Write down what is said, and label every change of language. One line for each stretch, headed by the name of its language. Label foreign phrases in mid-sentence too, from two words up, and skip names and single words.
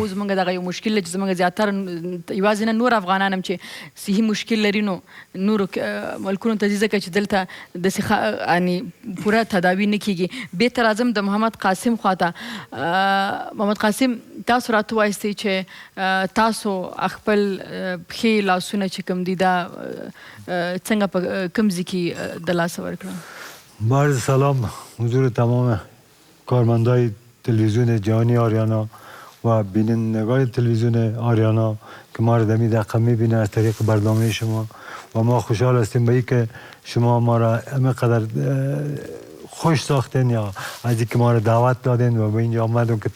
Pashto: اوس زموږ دغه یو مشکل دی چې زموږ زیاتره یوازې نه نور افغانان هم چې صحي مشکل لري نو نورو ملکونو ته ځي ځکه چې دلته داسې یعنې پوره تداوي نه کېږي بېرته راځم د محمد قاسم خواته محمد قاسم تاسو راته وایستئ چې تاسو خپل پښې لاسونه چې کوم دي دا څنګه په کوم ځای کې د لاسه ورکړه
Persian: عرض سلام حضور تمام کارمندای تلویزیون جهانی آریانا و بینندگان تلویزیون آریانا که ما را در این دقیقه میبینه از طریق برنامه شما و ما خوشحال هستیم به اینکه شما ما را همینقدر خوش ساختین یا از اینکه ما را دعوت دادین و به اینجا آمدیم که